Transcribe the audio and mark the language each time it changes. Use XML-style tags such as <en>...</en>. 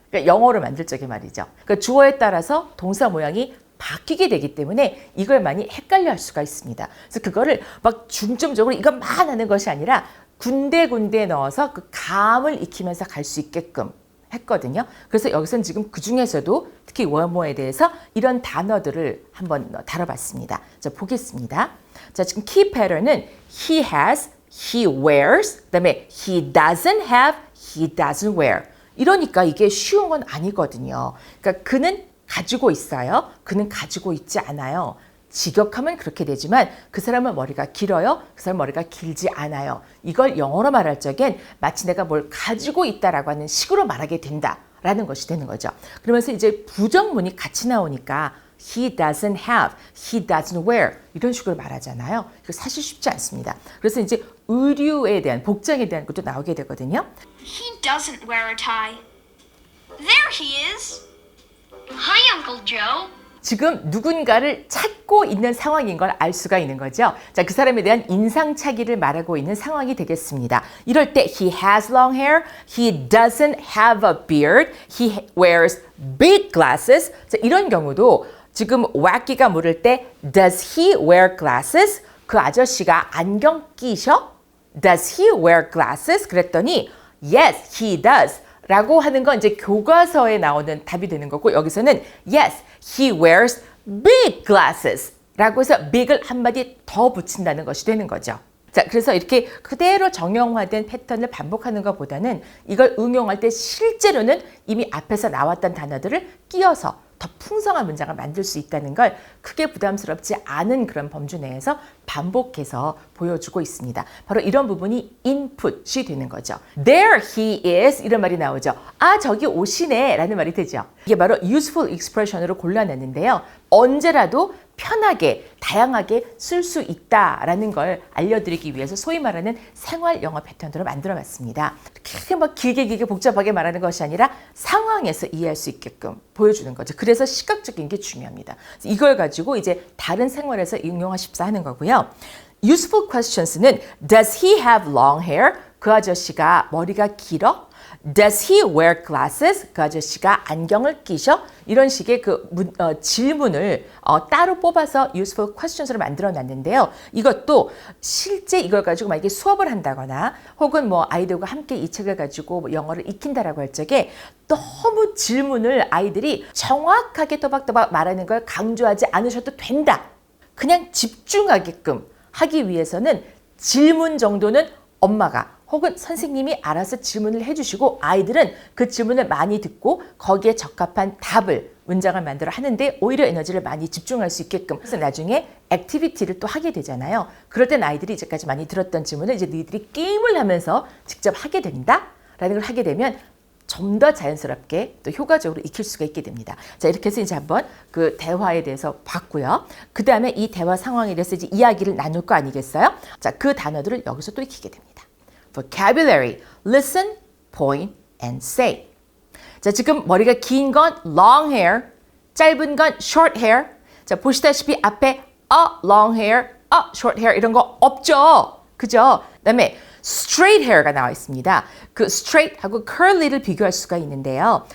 <ko>그러니까 영어로 만들 적에 말이죠. 그러니까 주어에 따라서 동사 모양이 바뀌게 되기 때문에 이걸 많이 헷갈려 할 수가 있습니다. 그래서 그거를 막 중점적으로 이것만 하는 것이 아니라 군데군데 넣어서 그 감을 익히면서 갈 수 있게끔 했거든요. 그래서 여기서는 지금 그 중에서도 특히 뭐뭐에 대해서 이런 단어들을 한번 다뤄봤습니다. 자, 보겠습니다. 자, 지금 키 패턴은</ko> <en>he has, he wears,</en> <ko>그다음에</ko> <en>he doesn't have, he doesn't wear.</en> <ko>이러니까 이게 쉬운 건 아니거든요. 그러니까 그는 가지고 있어요. 그는 가지고 있지 않아요. 직역하면 그렇게 되지만 그 사람은 머리가 길어요. 그 사람은 머리가 길지 않아요. 이걸 영어로 말할 적엔 마치 내가 뭘 가지고 있다라고 하는 식으로 말하게 된다라는 것이 되는 거죠. 그러면서 이제 부정문이 같이 나오니까</ko> <en>he doesn't have, he doesn't wear</en> <ko>이런 식으로 말하잖아요. 이거 사실 쉽지 않습니다. 그래서 이제 의류에 대한 복장에 대한 것도 나오게 되거든요.</ko> <en>He doesn't wear a tie. There he is. Hi, Uncle Joe.</en> <ko>지금 누군가를 찾고 있는 상황인 걸 알 수가 있는 거죠. 자, 그 사람에 대한 인상착의를 말하고 있는 상황이 되겠습니다. 이럴 때</ko> <en>he has long hair, he doesn't have a beard, he wears big glasses.</en> <ko>자, 이런 경우도 지금 wacky가 물을 때</ko> <en>does he wear glasses?</en> <ko>그 아저씨가 안경 끼셔?</ko> <en>Does he wear glasses?</en> <ko>그랬더니</ko> <en>yes, he does.</en> <ko>라고 하는 건 이제 교과서에 나오는 답이 되는 거고 여기서는</ko> <en>yes, he wears big glasses</en> <ko>라고 해서 big을 한마디 더 붙인다는 것이 되는 거죠. 자, 그래서 이렇게 그대로 정형화된 패턴을 반복하는 것보다는 이걸 응용할 때 실제로는 이미 앞에서 나왔던 단어들을 끼워서 더 풍성한 문장을 만들 수 있다는 걸 크게 부담스럽지 않은 그런 범주 내에서 반복해서 보여주고 있습니다. 바로 이런 부분이 인풋이 되는 거죠.</ko> <en>There he is</en> <ko>이런 말이 나오죠. 아, 저기 오시네 라는 말이 되죠. 이게 바로 useful expression으로 골라냈는데요. 언제라도 편하게 다양하게 쓸 수 있다라는 걸 알려드리기 위해서 소위 말하는 생활 영어 패턴으로 만들어봤습니다. 이렇게 막 길게 복잡하게 말하는 것이 아니라 상황에서 이해할 수 있게끔 보여주는 거죠. 그래서 시각적인 게 중요합니다. 이걸 가지고 이제 다른 생활에서 응용하십사 하는 거고요.</ko> <en>Useful questions는 Does he have long hair?</en> <ko>그 아저씨가 머리가 길어?</ko> <en>Does he wear glasses?</en> <ko>그 아저씨가 안경을 끼셔? 이런 식의 그 질문을 따로 뽑아서 useful questions으로 만들어 놨는데요. 이것도 실제 이걸 가지고 만약에 수업을 한다거나 혹은 뭐 아이들과 함께 이 책을 가지고 영어를 익힌다라고 할 적에 너무 질문을 아이들이 정확하게 또박또박 말하는 걸 강조하지 않으셔도 된다. 그냥 집중하게끔 하기 위해서는 질문 정도는 엄마가 혹은 선생님이 알아서 질문을 해주시고 아이들은 그 질문을 많이 듣고 거기에 적합한 답을 문장을 만들어 하는데 오히려 에너지를 많이 집중할 수 있게끔 그래서 나중에 액티비티를 또 하게 되잖아요. 그럴 땐 아이들이 이제까지 많이 들었던 질문을 이제 너희들이 게임을 하면서 직접 하게 된다 라는 걸 하게 되면 좀 더 자연스럽게 또 효과적으로 익힐 수가 있게 됩니다. 자, 이렇게 해서 이제 한번 그 대화에 대해서 봤고요. 그 다음에 이 대화 상황에 대해서 이제 이야기를 나눌 거 아니겠어요? 자, 그 단어들을 여기서 또 익히게 됩니다.</ko> <en>Vocabulary, listen, point, and say.</en> <ko>자, 지금 머리가 긴 건 long hair, 짧은 건 short hair. 자, 보시다시피 앞에</ko> <en>a long hair, a short hair</en> <ko>이런 거 없죠? 그죠? 그다음에 straight hair가 나와 있습니다. 그 straight하고 curly를 비교할 수가 있는데요.</ko>